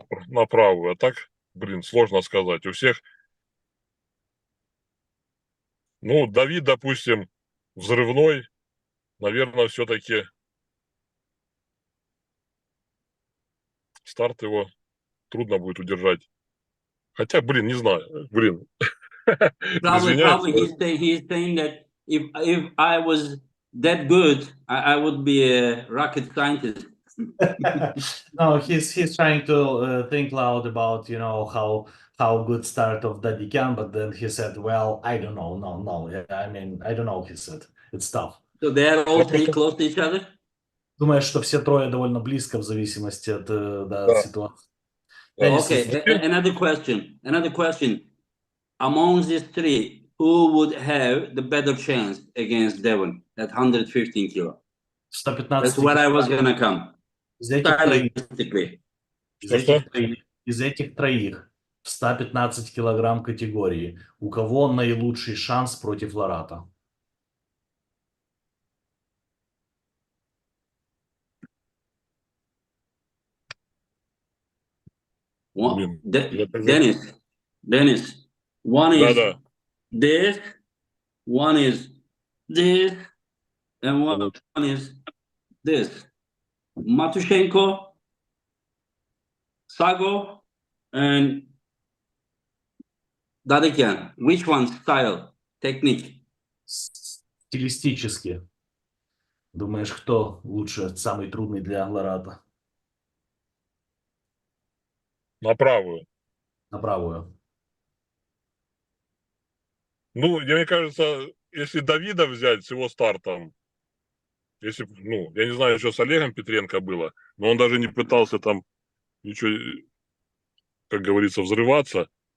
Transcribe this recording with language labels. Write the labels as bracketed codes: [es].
[ru] на правую, а так, блин, сложно сказать. У всех, ну, Давид, допустим, взрывной, наверное, все-таки старт его трудно будет удержать. Хотя, блин, не знаю, блин. Извиняюсь. [en] Probably he's saying that if I was that good, I would be a rocket scientist. No, he's trying to think loud about how good start of Daddy can, but then he said, well, I don't know, no, yeah, I mean, I don't know. He said it's tough. So they are all three close to each other. [ru] Думаешь, что все трое довольно близко в зависимости от, да, от Да. ситуации. Да. Денис, [en] Okay, another question. Another question. Among these three, who would have the better chance against Devon at 115 kilo? 115 That's where I was gonna come. [ru] из этих троих, [en] Stylistically. [ru] из этих троих в 115 килограмм категории, у кого наилучший шанс против Ларата? [en] One, [ru] Блин, я даже... [en] Dennis. One is [ru] Да-да. [en] this, one is this, and one is this. Matushenko, Sago, and Dadikian. Which one style, technique? [ru] Стилистически. Думаешь, кто лучше, самый трудный для Ларата? На правую. На правую. Ну, мне кажется, если Давида взять с его стартом, если, ну, я не знаю, что с Олегом Петренко было, но он даже не пытался там ничего, как говорится, взрываться.